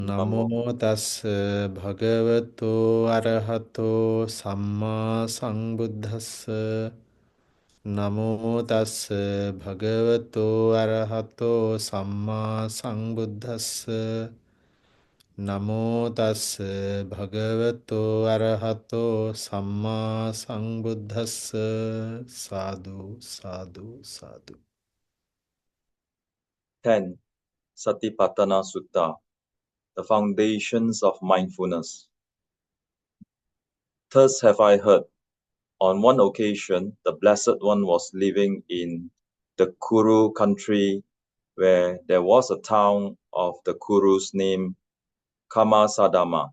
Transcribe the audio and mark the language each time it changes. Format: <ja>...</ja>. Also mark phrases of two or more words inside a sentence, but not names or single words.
<pi>නමෝ තස් භගවතෝ අරහතෝ සම්මා සම්බුද්දස්ස නමෝ තස් භගවතෝ අරහතෝ සම්මා සම්බුද්දස්ස නමෝ තස් භගවතෝ අරහතෝ සම්මා සම්බුද්දස්ස සාදු සාදු සාදු.</pi> <en>10. Satipatthana Sutta, the foundations of mindfulness. Thus have I heard. On one occasion, the Blessed One was living in the Kuru country, where there was a town of the Kurus named Kamasadama.</en>